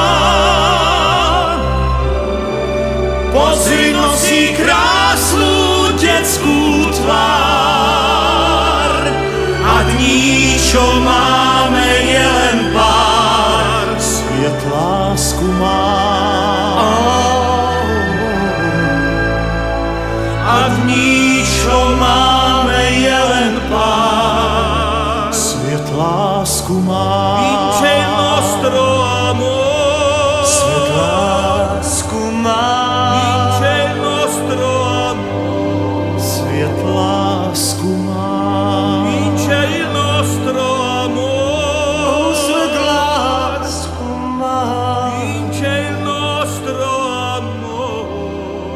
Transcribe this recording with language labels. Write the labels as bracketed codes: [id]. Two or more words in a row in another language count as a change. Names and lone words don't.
[sk] Pozri, nosí krásnu detskú tvár a dní, čo máme, je len pár. Svet lásku má. A dní, čo máme, je len pár. Svet lásku má. [it] Vince il nostro amor. [sk] Svet lásku má. [it] Vince il nostro amor. [sk] Svet lásku má. [it] Vince il nostro amor. [sk] Svet lásku má. [it] Vince il nostro amor.